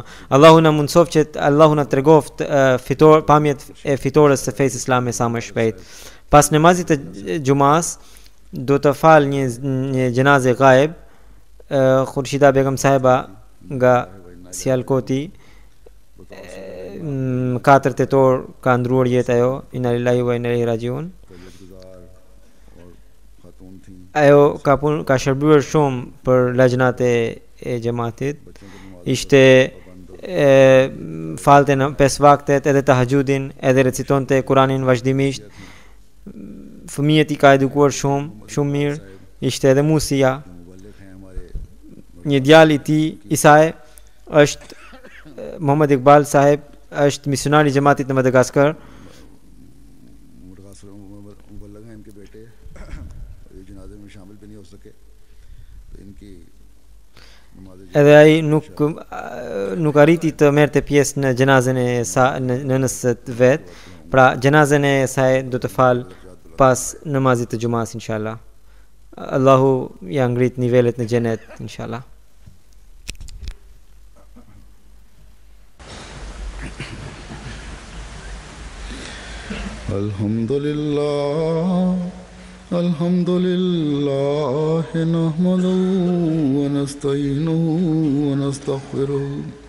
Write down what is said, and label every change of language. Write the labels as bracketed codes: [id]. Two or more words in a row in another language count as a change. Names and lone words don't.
[sq] Allahu na mundsof që Allahu na tregoft pamjet e fitores së fesë islame sa më shpejt. Pas namazit të xumas do të fal një gjenaze gaib, Khurshida Begum sahiba nga Sialkoti, 4 tetor ka ndruar jetë ajo, [ar] inna lillahi wa inna ilaihi rajiun. [sq] Ajo ka shërbyer shumë për lajnat e xhamatit. Ishte falte në 5 vaktet edhe tahajjudin, edhe recitonte Kuranin vazhdimisht. Fëmijët I ka edukuar shumë mirë. Ishte edhe musia. Një djalë I tij I saj është Muhammad Iqbal sahib, është misionari i Jamatit në Madagaskar. [ur] مبلغ ہیں ان کے بیٹے یہ جنازے میں شامل بھی نہیں ہو سکے تو ان کی [sq] Edhe ai nuk arriti të merrte pjesë në gjenazën e nënës së vet. Pra gjenazën e saj do të fal pas namazit të xumas inshallah. Allahu ja ngrit nivelet në xhenet inshallah. [ar] Alhamdulillah nahmaduhu wa nasta'inuhu wa nastaghfiruh